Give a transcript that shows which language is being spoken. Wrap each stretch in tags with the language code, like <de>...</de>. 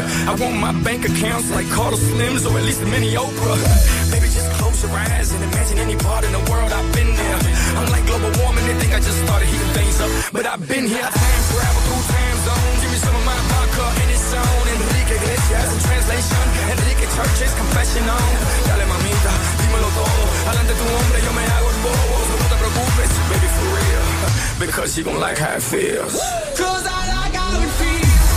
<en>I want my bank accounts like Carlos Slims or at least the Mini Oprah. Baby, just close your eyes and imagine any part in the world. I've been there. I'm like global warming. They think I just started heating things up, but I've been here. I travel through time zones. Give me some of my vodka in its own. Enrique Iglesias in translation. Enrique Church's confessional.</en> <es>Dale mamita, dímelo todo. Adelante tu hombre, yo me hago el bobo.</es> <en>So</en> <es>no te preocupes,</es> <en>baby, for real. Because you gon' like how it feels. 'Cause I like how it feels.</en>